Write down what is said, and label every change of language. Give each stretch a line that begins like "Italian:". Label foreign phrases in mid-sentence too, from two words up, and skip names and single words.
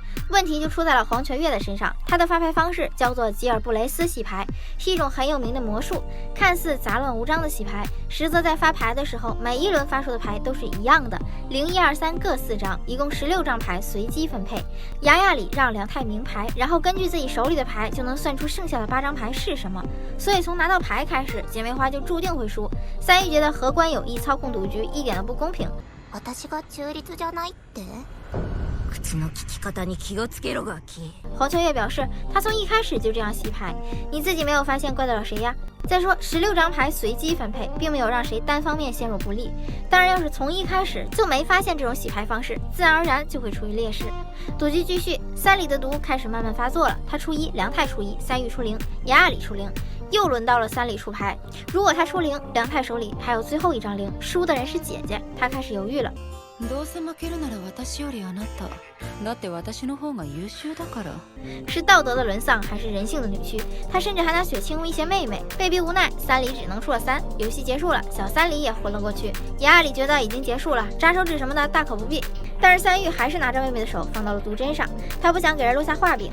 Chinese: 问题就出在了黄泉月的身上，他的发牌方式叫做吉尔布雷斯洗牌，是一种很有名的魔术，看似杂乱无章的洗牌，实则在发牌的时候，每一轮发出的牌都是一样的，0、1、2、3各4张，一共16张牌随机分配。雅雅里让梁太明牌，然后根据自己手里的牌就能算出剩下的8张牌是什么，所以从拿到牌开始，姐妹花就注定会输。三玉觉得荷官有意操控赌局，一点都不公平。
Japanese: 私が中立じゃないって？口の利き方に気をつけろガキ。
Chinese: 黄秋月表示，他从一开始就这样洗牌，你自己没有发现，怪得了谁呀？再说16张牌随机分配，并没有让谁单方面陷入不利。当然，要是从一开始就没发现这种洗牌方式，自然而然就会处于劣势。赌局继续，三里的毒开始慢慢发作了，他出1，梁太出1，三玉出0，雅雅里出0。又轮到了三里出牌，如果他出0，梁太手里还有最后一张0，输的人是姐姐，他开始犹豫了。
Japanese: どうせ負けるなら私よりあなた。だって私の方が優秀だから。
Chinese: 是道德的沦丧，还是人性的扭曲？他甚至还拿雪清威胁妹妹，被逼无奈，三里只能出了3。游戏结束了，小三里也昏了过去。雅雅里觉得已经结束了，扎手指什么的大可不必。但是三玉还是拿着妹妹的手放到了毒针上，他不想给人留下画饼。